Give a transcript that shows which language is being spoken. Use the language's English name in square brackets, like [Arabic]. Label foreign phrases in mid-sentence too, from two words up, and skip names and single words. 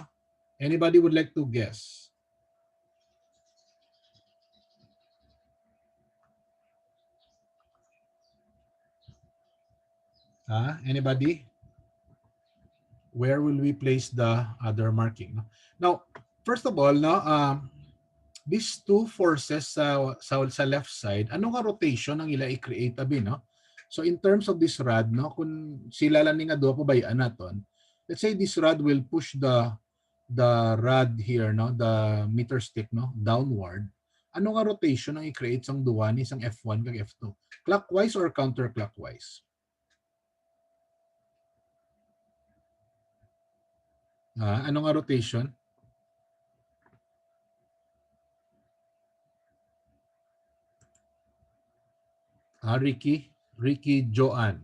[English] Anybody would like to guess? Anybody? Where will we place the other marking, no? Now, first of all, no, these two forces [Hiligaynon] sa left side, ano nga rotation ang ila i-create abi, no? [English] So in terms of this rod, [Hiligaynon] no, kung sila lang nga duha pabayaan naton, [English] let's say this rod will push the rod here, no, the meter stick, no, downward. [Hiligaynon] Ano nga rotation ang i-create sang duha ni sang F1 kag F2? [English] Clockwise or counterclockwise? [Hiligaynon] Ano nga rotation? Ricky Joanne.